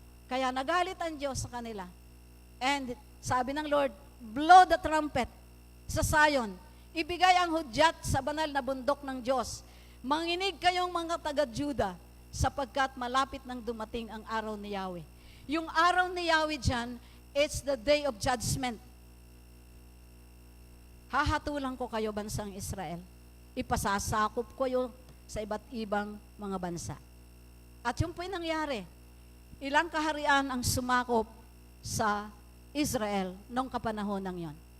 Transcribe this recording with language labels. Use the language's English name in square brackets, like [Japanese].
[Filipino] Kaya nagalit ang Diyos sa kanila. And sabi ng Lord, [English] blow the trumpet [Filipino] sa Zion. Ibigay ang hudyat sa banal na bundok ng Diyos. Manginig kayong mga taga-Juda sapagkat malapit nang dumating ang araw ni Yahweh. Yung araw ni Yahweh dyan, [English] it's the day of judgment. [Filipino] Hahatulan ko kayo, bansang Israel. Ipasasakop ko kayo sa iba't ibang mga bansa. At yung po yung nangyari. Ilang kaharian ang sumakop sa Israel noong kapanahon ng yon.